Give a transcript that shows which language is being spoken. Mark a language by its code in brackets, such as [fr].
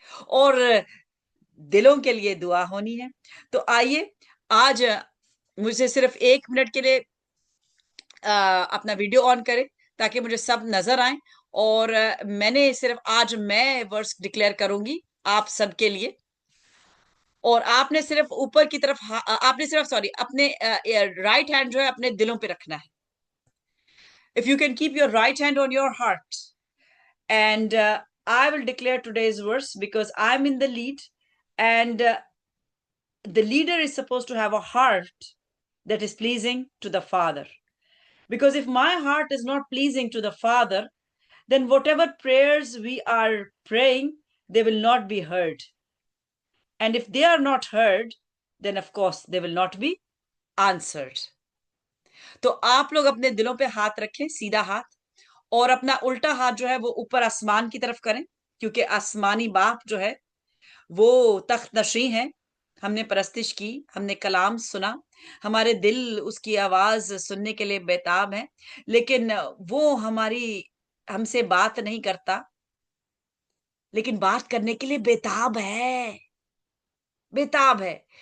[hi] और दिलों के लिए दुआ होनी है। तो आइए आज मुझे सिर्फ 1 मिनट के लिए अपना वीडियो ऑन करें ताकि मुझे सब नजर आए। और मैंने सिर्फ आज मैं वर्स डिक्लेयर करूंगी आप सबके लिए। और आपने सिर्फ ऊपर की तरफ आपने सिर्फ, सॉरी, अपने राइट हैंड जो है अपने दिलों पे रखना है। [en] If you can keep your right hand on your heart, and I will declare today's verse because I'm in the lead, and the leader is supposed to have a heart that is pleasing to the Father. Because if my heart is not pleasing to the Father, then whatever prayers we are praying, they will not be heard. And if they are not heard, then of course they will not be answered. [hi] तो आप लोग अपने दिलों पे हाथ रखें, सीधा हाथ, और अपना उल्टा हाथ जो है वो ऊपर आसमान की तरफ करें, क्योंकि आसमानी बाप जो है वो तख्त नशी है। हमने परस्तिश की, हमने कलाम सुना, हमारे दिल उसकी आवाज सुनने के लिए बेताब है, लेकिन वो हमसे बात नहीं करता, लेकिन बात करने के लिए बेताब है, बेताब है।